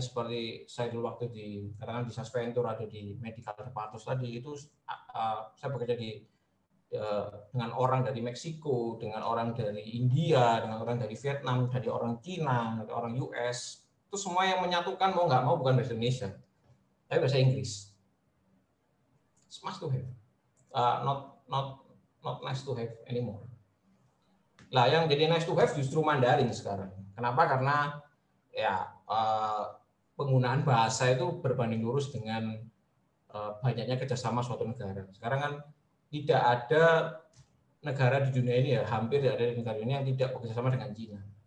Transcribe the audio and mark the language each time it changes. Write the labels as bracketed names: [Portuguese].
[Indonesian] Seperti saya dulu waktu katakan di Sasventur atau di Medical Department tadi itu saya bekerja dengan orang dari Meksiko, dengan orang dari India, dengan orang dari Vietnam, dari orang Cina, dari orang US. Itu semua yang menyatukan mau nggak mau bukan bahasa Indonesia, tapi bahasa Inggris. [English] It's must to have, not nice to have anymore. [Indonesian] Lah yang jadi [English] nice to have [Indonesian] justru Mandarin sekarang. Kenapa? Karena ya penggunaan bahasa itu berbanding lurus dengan banyaknya kerjasama suatu negara. Sekarang kan tidak ada negara di dunia ini, ya hampir tidak ada negara ini yang tidak bekerjasama dengan Cina.